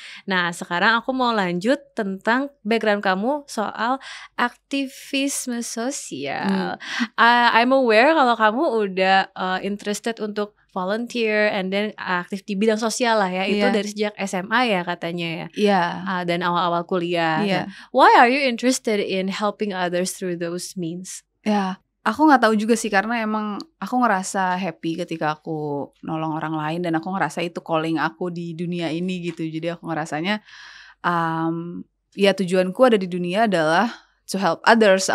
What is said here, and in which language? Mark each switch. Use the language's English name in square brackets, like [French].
[Indonesian] Nah, sekarang aku mau lanjut tentang background kamu soal aktivisme sosial. [English] I'm aware [Indonesian] kalau kamu udah [English] interested [Indonesian] untuk [English] volunteer and then [Indonesian] aktif di bidang sosial lah ya. Itu dari sejak SMA ya katanya ya. Dan awal-awal kuliah. [English] Why are you interested in helping others through those means? [Indonesian] Aku gak tahu juga sih, karena emang aku ngerasa happy ketika aku nolong orang lain. Dan aku ngerasa itu calling aku di dunia ini gitu. Jadi aku ngerasanya tujuanku ada di dunia adalah [English] to help others.